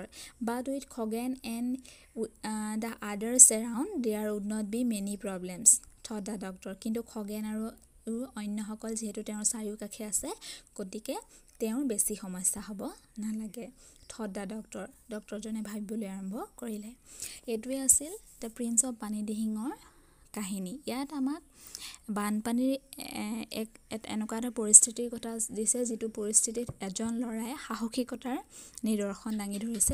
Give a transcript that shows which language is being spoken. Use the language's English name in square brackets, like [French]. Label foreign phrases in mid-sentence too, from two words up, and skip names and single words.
[English] But with Khoghen and the others around, there would not be many problems, thought the doctor. [Assamese] কিন্তু খগেন আৰু অন্যসকল যিহেতু তেওঁৰ চাৰিওকাষে আছে গতিকে তেওঁৰ বেছি সমস্যা হ'ব নালাগে, [English] thought the doctor. [Assamese] ডক্টৰজনে ভাবিবলৈ আৰম্ভ কৰিলে। এইটোৱে আছিল দ্য প্ৰিন্স অফ পানী দিহিঙৰ কাহিনী। ইয়াত আমাক বানপানীৰ এনেকুৱা এটা পৰিস্থিতিৰ কথা দিছে যিটো পৰিস্থিতিত এজন ল'ৰাই সাহসিকতাৰ নিদৰ্শন দাঙি ধৰিছে।